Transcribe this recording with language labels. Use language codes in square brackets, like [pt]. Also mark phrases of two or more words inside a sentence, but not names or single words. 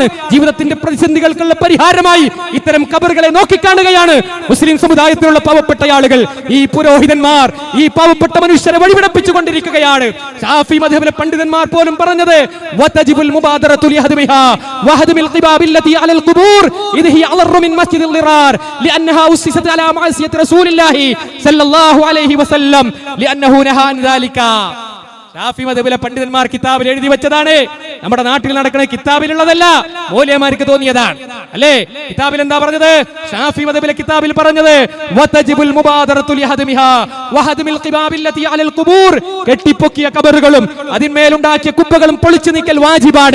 [ml] ജീവിതത്തിന്റെ പ്രതിസന്ധികൾക്കുള്ള പരിഹാരമായി ഇത്തരം ഖബറുകളെ നോക്കിക്കാണുകയാണ് മുസ്ലിം സമുദായത്തിലുള്ള പാവപ്പെട്ട ആളുകൾ. ഈ പുരോഹിതന്മാർ ഈ പാവപ്പെട്ട മനുഷ്യരെ വഴിപിടപ്പിച്ചു കൊണ്ടിരിക്കുകയാണ്. ഷാഫി മദ്ഹബിലെ പണ്ഡിതന്മാർ പോലും പറഞ്ഞത്, [ar] وتجب المبادرة لهدمها وهدم القباب التي على القبور إذ هي أضر من مسجد الضرار لأنها أسست على معصية رسول الله صلى الله عليه وسلم لأنه نهى عن ذلك. [ml] ഷാഫി മദ്ഹബിലെ പണ്ഡിതന്മാർ കിതാബിൽ എഴുതി വെച്ചതാണ്. നമ്മുടെ നാട്ടിൽ നടക്കുന്ന കിതാബിലുള്ളതല്ല, മൗലവിമാർക്ക് തോന്നിയതാണ് അല്ലേ. കിതാബിൽ എന്താ പറഞ്ഞത്? ഷാഫി മദ്ഹബിലെ കിതാബിൽ പറഞ്ഞത്, [ar] وتجب المبادرة لهدمها وهدم القباب التي على القبور, [ml] കെട്ടിപ്പൊക്കിയ ഖബറുകളും അതിന്മേലുണ്ടാക്കിയ കുബ്ബകളും പൊളിച്ചു നീക്കൽ വാജിബാണ്.